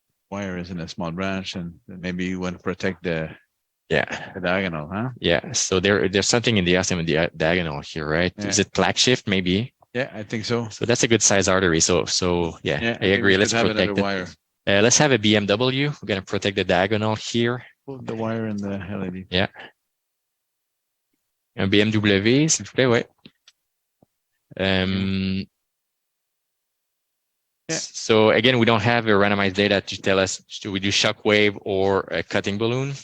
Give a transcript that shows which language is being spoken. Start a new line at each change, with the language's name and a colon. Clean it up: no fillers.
English: Wire is in a small branch, and maybe you want to protect the diagonal, huh? Yeah. So there's something in the ostium in the diagonal here, right? Yeah. Is it plaque shift? Maybe. Yeah, I think so. So that's a good size artery. So I agree. Let's protect it. Wire. Let's have a BMW. We're gonna protect the diagonal here. Put the wire in the LED. Yeah.
French: Un BMW, s'il vous plaît, ouais.
English: So again, we don't have a randomized data to tell us should we do shockwave or a cutting balloon.